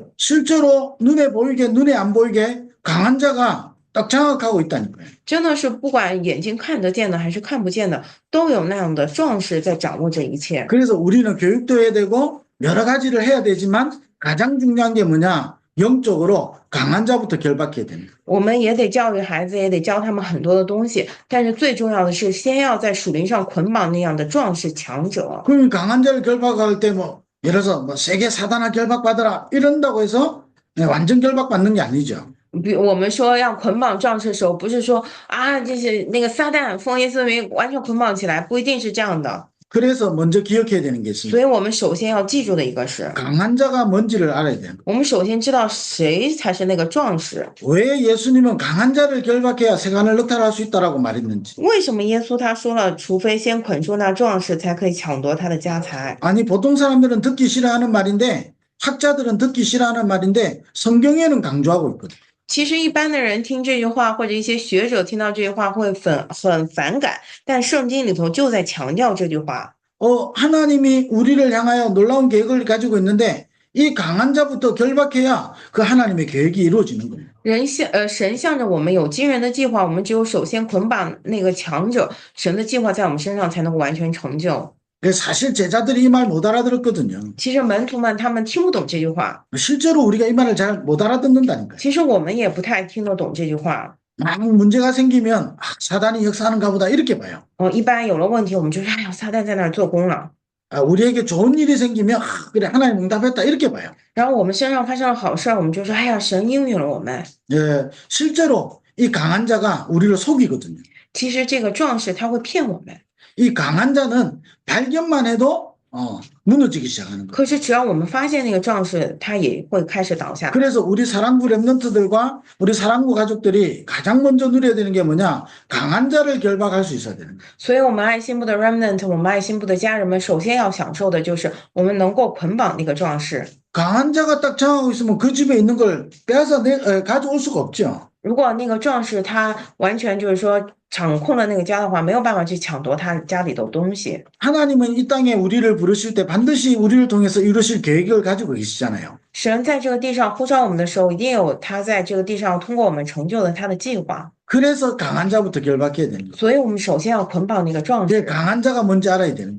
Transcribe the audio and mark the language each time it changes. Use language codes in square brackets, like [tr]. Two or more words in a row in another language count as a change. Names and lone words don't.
[ko] 실제로 눈에 보이게 눈에 안 보이게 강한 자가 딱 장악하고 있다는 거예요. [zh] 真的是不管眼睛看得见的还是看不见的，都有那样的壮士在掌握这一切。 [ko] 그래서 우리는 교육도 해야 되고 여러 가지를 해야 되지만 가장 중요한 게 뭐냐? 영적으로 강한 자부터 결박해야 됩니다. [zh] 我们也得教育孩子，也得教他们很多的东西，但是最重要的是，先要在属灵上捆绑那样的壮士强者。 [ko] 그럼 강한 자를 결박할 때 뭐 예를 들어서 뭐 세계 사단아 결박받으라 이런다고 해서 완전 결박받는 게 아니죠. [zh] 比我们说要捆绑壮士的时候，不是说啊，就是那个撒旦奉耶稣的名完全捆绑起来，不一定是这样的。 [ko] 그래서 먼저 기억해야 되는 게 [zh] 所 [ko] 있습니다. [zh] 以我们首先要记住的一个是， [ko] 강한 자가 뭔지를 알아야 돼요. [zh] 我们首先知道谁才是那个壮士。 [ko] 왜 예수님은 강한 자를 결박해야 세간을 넉탈할 수 있다라고 말했는지. [zh] 为什么耶稣他说了，除非先捆住那壮士，才可以抢夺他的家财？ [ko] 아니 보통 사람들은 듣기 싫어하는 말인데 학자들은 듣기 싫어하는 말인데 성경에는 강조하고 있거든. [zh] 其实一般的人听这句话，或者一些学者听到这句话会很反感，但圣经里头就在强调这句话。 [ko] 하나님이 우리를 향하여 놀라운 계획을 가지고 있는데 이 강한 자부터 결박해야 그 하나님의 계획이 이루어지는 겁니다. [zh] 神向着我们有惊人的计划，我们只有首先捆绑那个强者，神的计划在我们身上才能够完全成就。 [ko] 사실 제자들이 이 말 못 알아들었거든요. [zh] 其实门徒们他们听不懂这句话， [ko] 실제로 우리가 이 말을 잘 못 알아듣는다니까요. [zh] 其实我们也不太听得懂这句话。 [ko] 막 문제가 생기면 사단이 역사하는가 보다 이렇게 봐요. [zh] 一般有了问题，我们就说，哎呀，撒旦在那儿做工了。 [ko] 우리에게 좋은 일이 생기면 그래 하나님 응답했다 이렇게 봐요. [zh] 然后我们身上发生了好事儿，我们就说，哎呀，神应允了我们。 [ko] 예, 실제로 이 강한 자가 우리를 속이거든요. [zh] 其实这个壮士他会骗我们， [ko] 이 강한 자는 발견만 해도 무너지기 시작하는 거예요. [zh] 可是只要我们发现那个壮士，他也会开始倒下。 [ko] 그래서 우리 사랑부 랩런트들과 우리 사랑부 가족들이 가장 먼저 누려야 되는 게 뭐냐? 강한 자를 결박할 수 있어야 되는 거예요. [zh] 所以，我们爱心部的 remnant， 我们爱心部的家人们，首先要享受的就是我们能够捆绑那个壮士。 [ko] 강한 자가 딱 정하고 있으면 그 집에 있는 걸 빼앗아 가져올 수가 없죠. [zh] 如果那个壮士他完全就是说掌控了那个家的话，没有办法去抢夺他家里的东西。 [ko] 하나님은 이 땅에 우리를 부르실 때 반드시 우리를 통해서 이루실 계획을 가지고 계시잖아요. [zh] 神在这个地上呼召我们的时候，一定有他在这个地上通过我们成就了他的计划。 [ko] 그래서 강한 자부터 결박해야 되는 거예요. [zh] 所以，我们首先要捆绑那个壮 [ko] 이게 [zh] 士。 [ko] 강한 자가 뭔지 알아야 되는